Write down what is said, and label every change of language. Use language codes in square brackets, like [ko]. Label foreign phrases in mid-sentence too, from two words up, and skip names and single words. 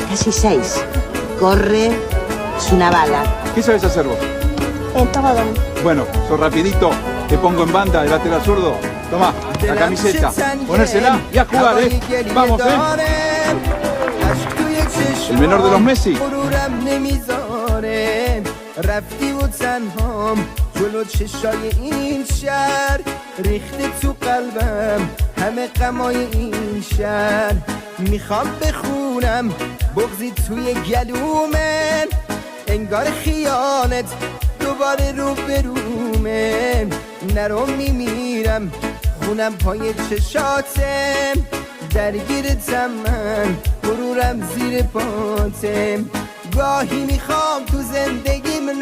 [es] casi 6. Corre, es una bala. ¿Qué sabes hacer vos? Todo. Bueno, sos rapidito, te pongo en banda de lateral zurdo. Tomá, la camiseta, ponérsela y a jugar, Vamos, El menor de los Messi. [fa] رفتی و تنهام جلو چشای این شهر ریخته تو قلبم همه غمای این شهر میخوام بخونم بغضی توی گلومه انگار خیانت دوباره رو برومه نرو میمیرم خونم پای چشاتم درگیرتم من غرورم زیر پاتم گاهی میخوام تو زندگیم